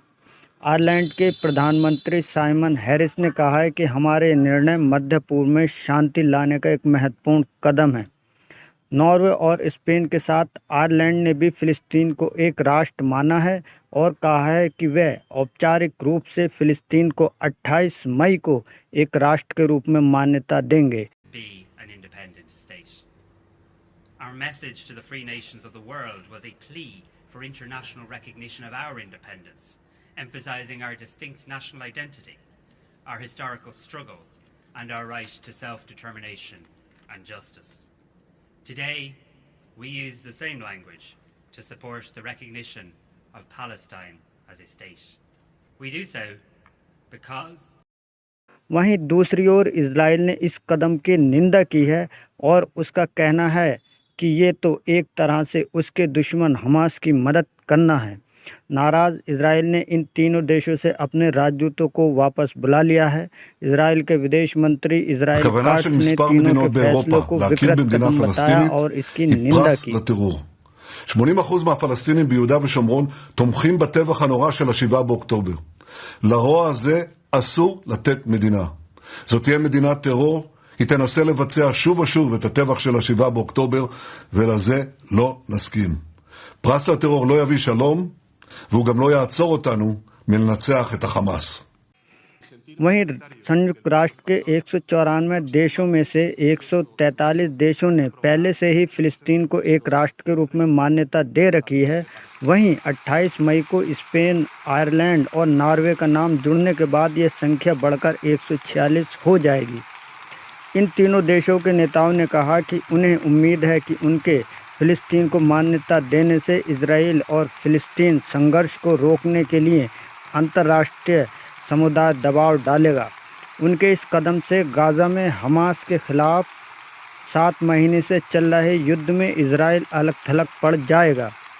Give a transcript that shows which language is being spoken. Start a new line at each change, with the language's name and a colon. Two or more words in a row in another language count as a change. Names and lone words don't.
Hindi: आयरलैंड के प्रधानमंत्री साइमन हैरिस ने कहा है कि हमारे निर्णय मध्य पूर्व में शांति लाने का एक महत्वपूर्ण कदम है। नॉर्वे और स्पेन के साथ आयरलैंड ने भी फिलिस्तीन को एक राष्ट्र माना है और कहा है कि वे औपचारिक रूप से फिलिस्तीन को 28 मई को एक राष्ट्र के रूप में मान्यता देंगे।
English: Our message to the free nations of the world was a plea for international recognition of our independence, emphasizing our distinct national identity, our historical struggle, and our right to self-determination and justice. Today, we use the same language to support the recognition of Palestine as a state. We do so because
Hindi: वहीं दूसरी ओर इजराइल ने इस कदम की निंदा की है और उसका कहना है कि ये तो एक तरह से उसके दुश्मन हमास की मदद करना है। नाराज इजराइल ने इन तीनों देशों से अपने राजदूतों को वापस बुला लिया है। इजराइल के विदेश मंत्री इजराइल काट्स ने तीनों के फैसलों को विकृत कदम बताया और इसकी निंदा की।
Hebrew: 80% מהפלסטינים ביהודה ושומרון תומכים בטבח הנורא של 7 באוקטובר. לרוע הזה אסור לתת מדינה. זאת תהיה מדינת טרור, היא תנסה לבצע שוב ושוב את הטבח של 7 באוקטובר, ולזה לא נסכים. פרס לטרור לא יביא שלום, והוא גם לא יעצור אותנו מלנצח את החמאס.
Hindi: वहीं संयुक्त राष्ट्र के 194 देशों में से 143 देशों ने पहले से ही फिलिस्तीन को एक राष्ट्र के रूप में मान्यता दे रखी है। वहीं 28 मई को स्पेन, आयरलैंड और नॉर्वे का नाम जुड़ने के बाद ये संख्या बढ़कर 146 हो जाएगी। इन तीनों देशों के नेताओं ने कहा कि उन्हें उम्मीद है कि उनके फिलिस्तीन को मान्यता देने से इजराइल और फिलिस्तीन संघर्ष को रोकने के लिए अंतर्राष्ट्रीय समुदाय दबाव डालेगा। उनके इस कदम से गाज़ा में हमास के खिलाफ 7 महीने से चल रहे युद्ध में इजराइल अलग थलग पड़ जाएगा।